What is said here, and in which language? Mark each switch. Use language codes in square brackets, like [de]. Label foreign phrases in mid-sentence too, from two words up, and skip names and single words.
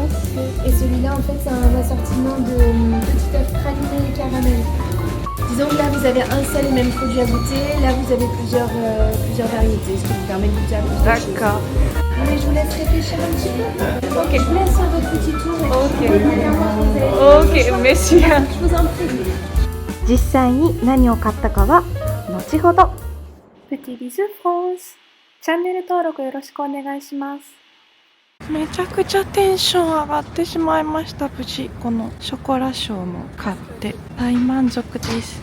[fr] Et celui-là, en fait, c'est un assortiment de petits œufs pralinés et caramel. Disons que là, vous avez un seul et même produit à goûter. Là, vous avez plusieurs variétés, ce qui vous permet de goûter à plusieurs choses. D'accord. Mais je vous laisse réfléchir un petit peu. Ok. Je vous laisse faire votre petit tour. Ok, merci. Je vous en prie. [ja] 実際に何を買ったかは後ほど。プティビズフランス。チャンネル登録よろしくお願いします。めちゃくちゃテンション上がってしまいました。無事このショコラショーも買って大満足です。